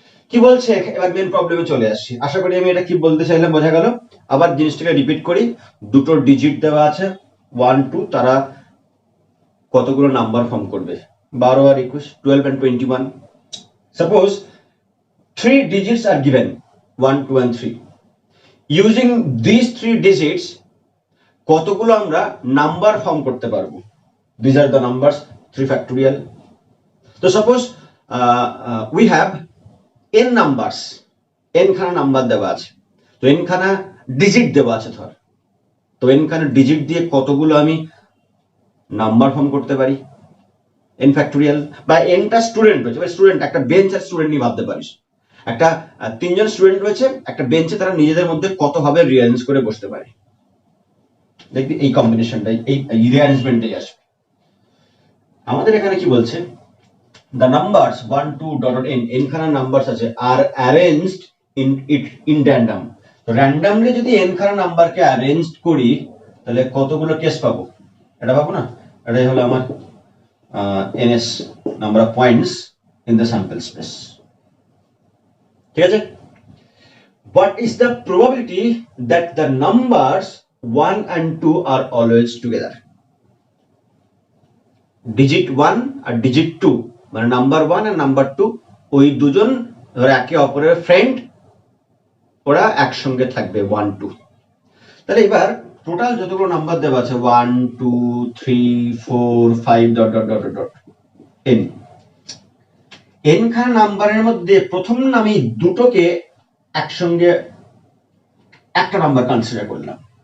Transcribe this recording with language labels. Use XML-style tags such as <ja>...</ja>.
<bn>কি বলছে এবার মেন প্রবলেমে চলে আসছি। আশা করি আমি এটা কি বলতে চাইলাম বোঝা গেল। আবার জিনিসটাকে রিপিট করি, দুটো ডিজিট দেওয়া আছে 1 2, তারা কতগুলো নাম্বার ফর্ম করবে, 12 আর 21</bn> <en>12 and 21। Suppose 3 digits are given 1 2 and 3, using these 3 digits</en> <bn>কতগুলো আমরা নাম্বার ফর্ম করতে পারবো,</bn> <en>these are the numbers 3 factorial।</en> <bn>তো suppose</bn> <en>we have n numbers,</en> <bn>n খানা নাম্বার দেওয়া আছে, তো n খানা ডিজিট দেওয়া আছে ধর, তো n খানা ডিজিট দিয়ে কতগুলো আমি নাম্বার ফর্ম করতে পারি n ফ্যাক্টোরিয়াল। বা nটা স্টুডেন্ট রয়েছে, বা স্টুডেন্ট, একটা বেঞ্চ আর স্টুডেন্ট নিয়ে ভাবতে পারিস, একটা 3জন স্টুডেন্ট রয়েছে একটা বেঞ্চে, তারা নিজেদের মধ্যে কতভাবে রিঅ্যারেঞ্জ করে বসতে পারে, দেখবি এই কম্বিনেশনটাই, এই রিঅ্যারেঞ্জমেন্টটাই আসবে। আমাদের এখানে কি বলছে,</bn> <en>the numbers 1 2 dot n</en> <bn>n খানা নাম্বারস আছে আর</bn> <en>Arranged in random।</en> <bn>তো র্যান্ডমলি যদি n খানা নাম্বারকে অ্যারেঞ্জ করি তাহলে কতগুলো কেস পাবো, এটা পাবো না, এটাই হলো আমার ns number of points in the sample space. ঠিক আছে,</bn> <en>what is the probability that the numbers 1 and 2 are always together?</en> <bn>digit 1 আর digit 2 মানে নাম্বার 1 আর নাম্বার 2 ওই দুজন ধরে একে অপরের ফ্রেন্ড, ওরা একসঙ্গে থাকবে 1 2। তাহলে এবার টোটাল যতগুলো নাম্বার দেওয়া আছে 1 2 3 4 5 dot dot dot dot n, n খানা নাম্বারের মধ্যে প্রথম আমি দুটোকে একসঙ্গে একটা নাম্বার কনসিডার করলাম।</bn>